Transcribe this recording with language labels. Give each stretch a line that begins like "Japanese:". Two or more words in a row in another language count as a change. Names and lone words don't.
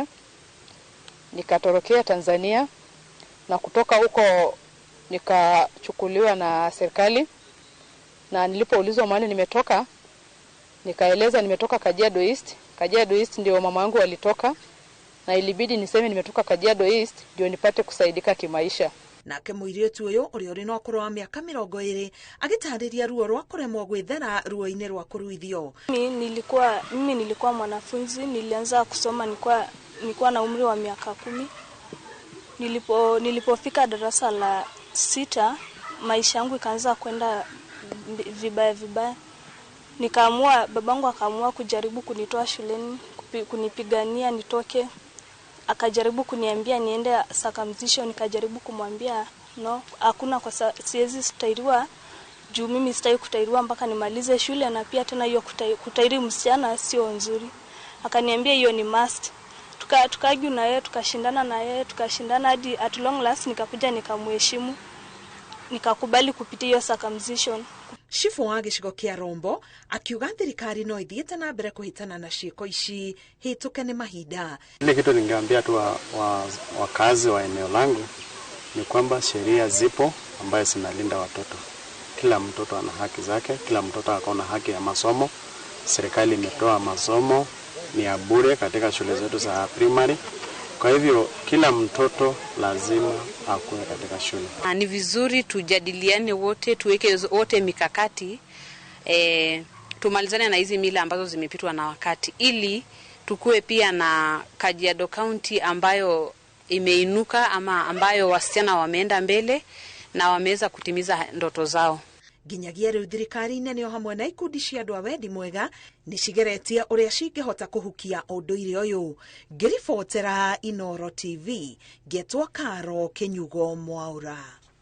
Swahili: Nikatorokea Tanzania, na kutoka huko nikachukuliwa na serikali, na nilipoulizwa mahali nimetoka, nikaeleza nimetoka Kajiado East. Kajiado East ndio mama wangu walitoka, na ilibidi niseme nimetoka Kajiado East ndio nipate kusaidika kimaisha.
Kikuyu: Nake mũirĩtu ũyũ ũrĩa ũrĩ na ũkũrũ wa mĩaka 20 agĩtarĩria ruo rwa kũremwo gwĩthera ruo-inĩ rwa kũruithio.
Swahili: Mimi nilikuwa mwanafunzi, nilianza kusoma nilikuwa na umri wa miaka 10. Nilipofika darasa la 6, maisha yangu ikaanza kwenda vibaya. Babangu akaamua kujaribu kunitoa shuleni, kunipigania nitoke. Akajaribu kuniambia niende circumcision, nikajaribu kumwambia no, hakuna, kwa siwezi stairiwa juu mimi sitaki kutairiwa mpaka nimalize shule, na pia tena hiyo kutairi msichana sio nzuri. Akaniambia hiyo ni must. Tukaju na yeye, tukashindana hadi
English: at long last
Swahili: nikakuja nikamheshimu, nikakubali kupitia hiyo circumcision.
Kikuyu: Chifu wa gĩcigo kĩa Rombo akiuga thirikari no ithiĩte na mbere kũhĩtana na ciĩko ici hĩtũke nĩ mahinda.
Swahili: Ile kitu ningeambia tu wakazi wa eneo langu ni kwamba sheria zipo ambayo zinalinda watoto. Kila mtoto ana haki zake, kila mtoto akona haki ya masomo. Serikali imetoa masomo ni ya bure katika shule zetu za primary. Kwa hivyo kila mtoto lazima akuwe katika shule. Ni vizuri tujadiliane wote, tuweke wote mikakati, tumalizane na hizi mila ambazo zimepitwa na wakati, ili tukue pia na Kajiado County ambayo imeinuka, ama ambayo wasichana wameenda mbele na wameweza kutimiza ndoto zao.
Kikuyu: Nginyagia rĩu thirikari-inĩ nĩo hamwe na ikundi cia andũ a wendi mwega nĩcigeretie ũrĩa cingĩhota kũhukia ũndũire ũyũ. Ngĩribotera Inooro TV, Getwa Karo Kenyugo Mwaura.